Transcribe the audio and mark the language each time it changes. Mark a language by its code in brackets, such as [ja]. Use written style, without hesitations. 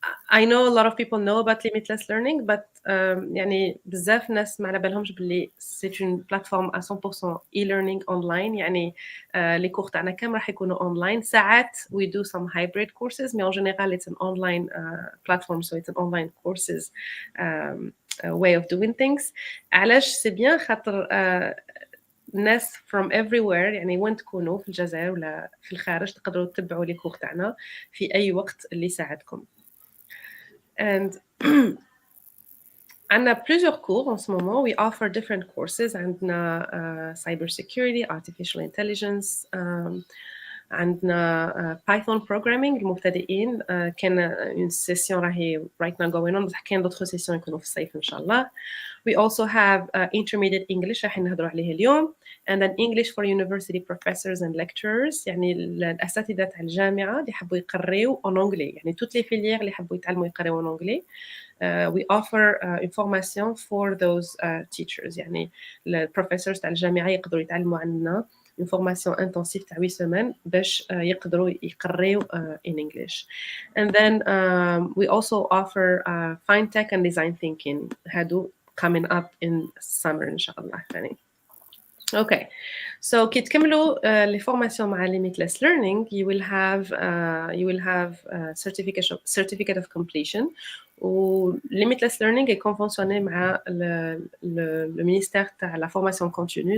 [en] I know a lot of people know about Limitless Learning, but [ar] يعني بزاف ناس ما على بالهمش باللي [fr] c'est une plateforme à 100% [en] e-learning online. [ar] يعني [fr] les cours [ar] تاعنا كام راح يكونوا online. [en] ساعات we do some hybrid courses, [fr] mais en général [en] it's an online platform, so it's an online courses way of doing things. [ar] علاش سي بيان خاطر ناس [en] from everywhere [ar] يعني وين تكونوا في الجزائر ولا في الخارج تقدروا تتبعوا [fr] لي كور [ar] تاعنا في أي وقت اللي يساعدكم. [en] And [ar] عندنا [fr] plusieurs cours en ce moment. [en] We offer different courses. [ar] عندنا [en] cybersecurity, artificial intelligence, [ar] عندنا [en] Python programming [ar] المبتدئين. كان [fr] une session [ar] راهي [en] right now going on. [ar] بصح كاين [fr] d'autres sessions [ar] يكونوا في الصيف إن شاء الله. [en] We also have intermediate English [ar] راح نهضروا عليه اليوم. [en] And then English for university professors and lecturers. [ar] يعني الأساتذة تاع الجامعة اللي يحبوا يقريوا [fr] en anglais. [ar] يعني [fr] toutes les filières [ar] اللي يحبوا يتعلموا يقريوا [fr] en anglais. [en] We offer information for those teachers. [ar] يعني البروفيسورز تاع الجامعة يقدروا يتعلموا عندنا [fr] une formation intensive [ar] تاع [fr] 8 semaines [ar] باش يقدروا يقريوا [en] in English. And then we also offer fine tech and design thinking. [ar] هادو [en] coming up in summer [ar] إن شاء الله ثاني. [en] Okay, so [ar] كي تكملوا [fr] les formations [ar] مع [en] Limitless Learning, you will have certificate of completion. [ar] و [fr] Limitless Learning est conventionné [ar] مع [fr] le ministère [ar] تاع [fr] la formation continue.